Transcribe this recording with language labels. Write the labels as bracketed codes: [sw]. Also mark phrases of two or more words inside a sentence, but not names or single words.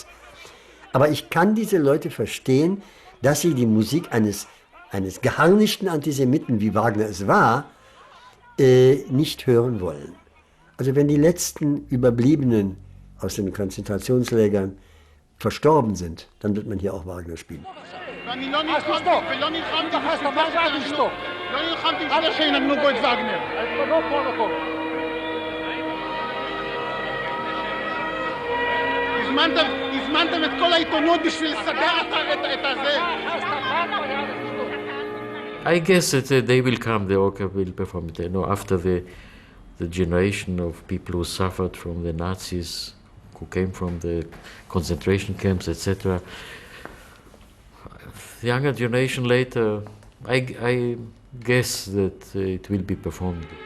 [de] Aber ich kann diese Leute verstehen, dass sie die Musik eines geharnischten Antisemiten, wie Wagner es war, nicht hören wollen. Also wenn die letzten Überbliebenen aus den Konzentrationslagern verstorben sind, dann wird man hier auch Wagner spielen. [he] הזמנתם את כל העיתונות בשביל לסדר את הזה. [en] I guess that they will come, the orchestra will perform it. You know, after the generation of people who suffered from the Nazis, who came from the concentration camps, etc. The younger generation later, I guess that it will be performed.